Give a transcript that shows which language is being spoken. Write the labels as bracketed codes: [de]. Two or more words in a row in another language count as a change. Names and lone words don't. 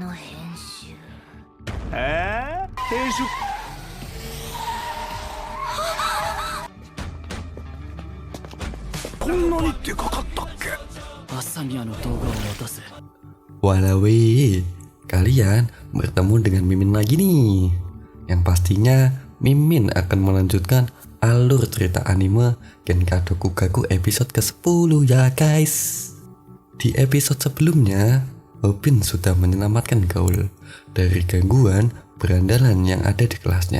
[ja] 編集こんなにでかかったっけ。朝宮の動画を渡す。 [id] Walawi, kalian bertemu dengan Mimin lagi nih. Yang pastinya Mimin akan melanjutkan alur cerita anime Genkado Kugaku episode ke-10 ya guys. Di episode sebelumnya, Hobin sudah menyelamatkan Gaul dari gangguan berandalan yang ada di kelasnya.